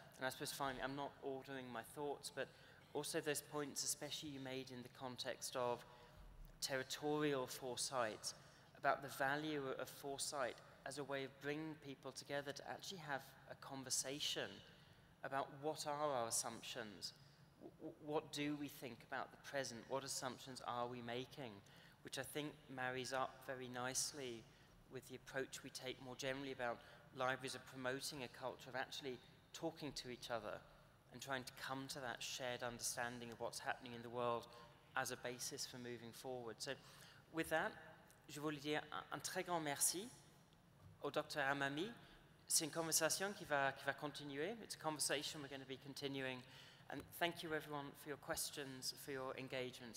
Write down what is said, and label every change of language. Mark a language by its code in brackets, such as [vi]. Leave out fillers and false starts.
[en] And I suppose finally, I'm not ordering my thoughts, but also those points, especially you made in the context of territorial foresight, about the value of foresight as a way of bringing people together to actually have a conversation about what are our assumptions, what do we think about the present, what assumptions are we making, which I think marries up very nicely with the approach we take more generally about libraries are promoting a culture of actually talking to each other and trying to come to that shared understanding of what's happening in the world as a basis for moving forward. So with that, [fr] je voulais dire un très grand merci au Dr. Hamami. C'est une conversation qui va continuer. [en] It's a conversation we're going to be continuing. And thank you everyone for your questions, for your engagement.